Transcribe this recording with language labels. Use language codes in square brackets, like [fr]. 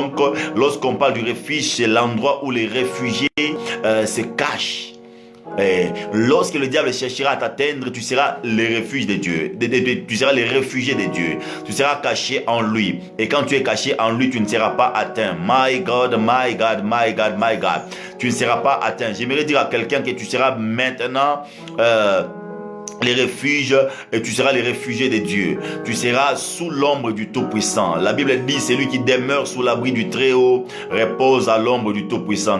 [fr] Donc, lorsqu'on parle du refuge, c'est l'endroit où les réfugiés se cachent. Lorsque le diable cherchera à t'atteindre, tu seras le refuge de Dieu. Tu seras le réfugié de Dieu. Tu seras caché en lui. Et quand tu es caché en lui, tu ne seras pas atteint. [en] My God, my God, my God, my God. [fr] Tu ne seras pas atteint. J'aimerais dire à quelqu'un que tu seras maintenant les refuges, et tu seras les réfugiés de Dieu. Tu seras sous l'ombre du Tout-Puissant. La Bible dit, celui qui demeure sous l'abri du Très-Haut repose à l'ombre du Tout-Puissant.